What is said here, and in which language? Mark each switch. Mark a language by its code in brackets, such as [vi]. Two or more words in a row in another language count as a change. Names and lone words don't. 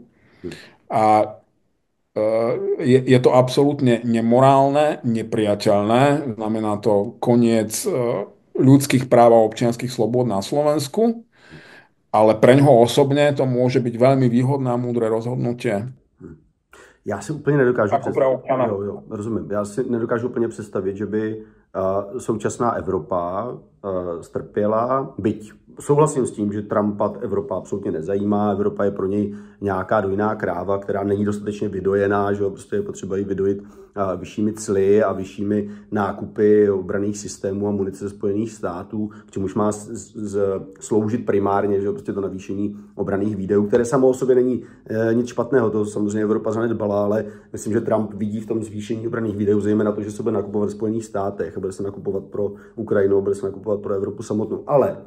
[sk] A je to absolútne nemorálne, nepriateľné. Znamená to koniec ľudských práv a občianskych slobôd na Slovensku. Ale preňho osobne to môže byť veľmi výhodné a múdre rozhodnutie. [cs] Já si úplně nedokážu představit. Jo, rozumím. Já si nedokážu úplně představit, že by současná Evropa strpěla, byť souhlasím s tím, že Trumpa Evropa absolutně nezajímá, Evropa je pro něj nějaká dojná kráva, která není dostatečně vydojená, že prostě je potřeba ji vydojit vyššími cly a vyššími nákupy obranných systémů a munice ze Spojených států, k čemuž má sloužit primárně, že prostě to navýšení obranných výdajů, které samo o sobě není nic špatného, to samozřejmě Evropa zanedbala, ale myslím, že Trump vidí v tom zvýšení obranných výdajů zejména to, že se bude nakupovat v Spojených státech a bude se nakupovat pro Ukrajinu, bude se nakupovat pro Evropu samotnou.